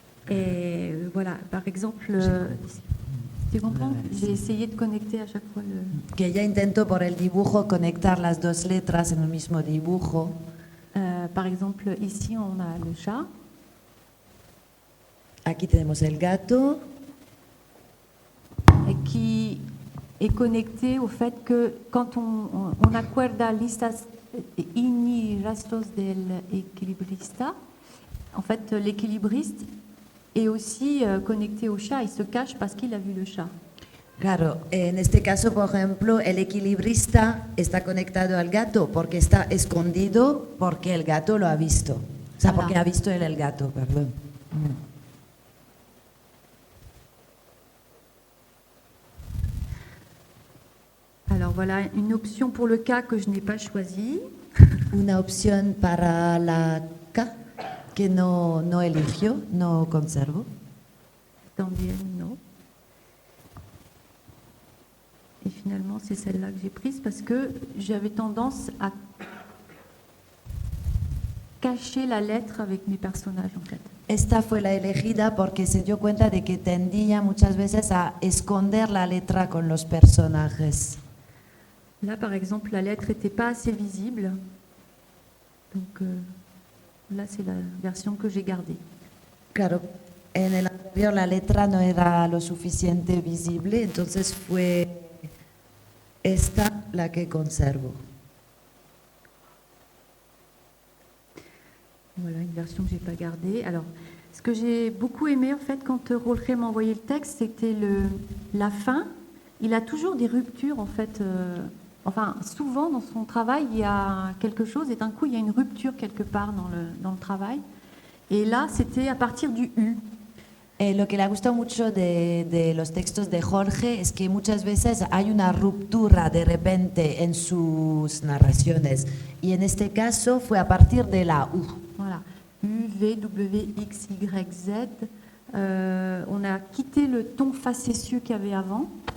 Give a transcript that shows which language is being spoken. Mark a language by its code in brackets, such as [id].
[fr] Et voilà, par exemple, tu comprends? J'ai essayé de connecter à chaque fois le... [es] Que ella intentó por el dibujo conectar las 2 letras en el mismo dibujo. [fr] Par exemple, ici on a le chat. [es] Aquí tenemos el gato. [fr] Qui est connecté au fait que quand on [es] acuerda listas y rastros del equilibrista, [fr] en fait l'équilibriste est aussi connecté au chat, il se cache parce qu'il a vu le chat. [es] Claro, en este caso, por ejemplo, el equilibrista está conectado al gato porque está escondido porque el gato lo ha visto. O sea, porque ha visto él el gato, perdón. [fr] Alors voilà, une option pour le cas que je n'ai pas choisie. [es] Una opción para la K que no eligió, no conservo. También no. [fr] Et finalement, c'est celle-là que j'ai prise parce que j'avais tendance à cacher la lettre avec mes personnages, en fait. [es] Esta fue la elegida porque se dio cuenta de que tendía muchas veces a esconder la letra con los personajes. [fr] Là, par exemple, la lettre n'était pas assez visible. Donc là, c'est la version que j'ai gardée. [es] Claro, en el anterior la letra no era lo suficiente visible, entonces fue esta la que conservo. [fr] Voilà, une version que je n'ai pas gardée. Alors, ce que j'ai beaucoup aimé, en fait, quand Rolfé m'a envoyé le texte, c'était la fin. Il a toujours des ruptures, en fait. Enfin, souvent, dans son travail, il y a quelque chose, et d'un coup, il y a une rupture quelque part dans le travail. Et là, c'était à partir du U. [es] Lo que le gusta mucho de los textos de Jorge es que muchas veces hay una ruptura de repente en sus narraciones, y en este caso fue a partir de la U. [fr] Voilà. U, V, W, X, Y, Z. On a quitté le ton facétieux qu'il y avait avant.